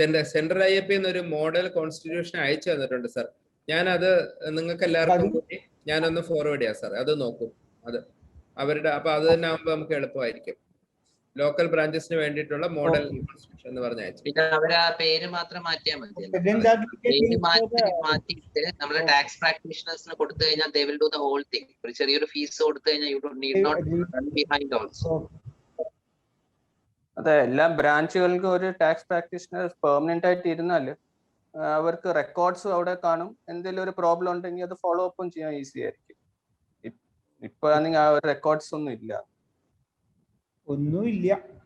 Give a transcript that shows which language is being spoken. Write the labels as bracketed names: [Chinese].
[Malayalam] Central IAP ഒരു model constitution അയച്ചു തന്നിട്ടുണ്ട് സാർ. ഞാനത് നിങ്ങൾക്ക് എല്ലാവർക്കും കൂടി ഞാനൊന്ന് ഫോർവേഡ് ചെയ്യാം സാർ. അത് നോക്കും. അത് അവരുടെ, അപ്പൊ അത് തന്നെ ആകുമ്പോൾ നമുക്ക് എളുപ്പമായിരിക്കും. ലോക്കൽ ബ്രാഞ്ചസിന് വേണ്ടിയിട്ടുള്ള മോഡൽ കോൺസ്റ്റിറ്റ്യൂഷൻ എന്ന് പറഞ്ഞ അയച്ചു. പിന്നെ അവർ ആ പേര് മാത്രം മാറ്റിയാൽ മതി. പേര് മാറ്റിയിട്ട് നമ്മുടെ ടാക്സ് പ്രാക്ടീഷണേഴ്സിന് കൊടുത്തു കഴിഞ്ഞാൽ [English] they will do the whole thing. [Malayalam] ഒരു ചെറിയൊരു ഫീസ് കൊടുത്തു കഴിഞ്ഞാൽ [English] you don't need not run behind also. [Malayalam] അതെ, എല്ലാ ബ്രാഞ്ചുകൾക്കും ഒരു ടാക്സ് പ്രാക്ടീഷണർ പെർമനന്റ് ആയിട്ട് ഇരുന്നാല് അവർക്ക് റെക്കോർഡ്സ് അവിടെ കാണും. എന്തെങ്കിലും ഒരു പ്രോബ്ലം ഉണ്ടെങ്കിൽ അത് ഫോളോ അപ്പും ചെയ്യാൻ ഈസി ആയിരിക്കും. ഇപ്പൊ ആണെങ്കിൽ ആ ഒരു റെക്കോർഡ്സ് ഒന്നും ഇല്ല. ഒന്നുമില്ല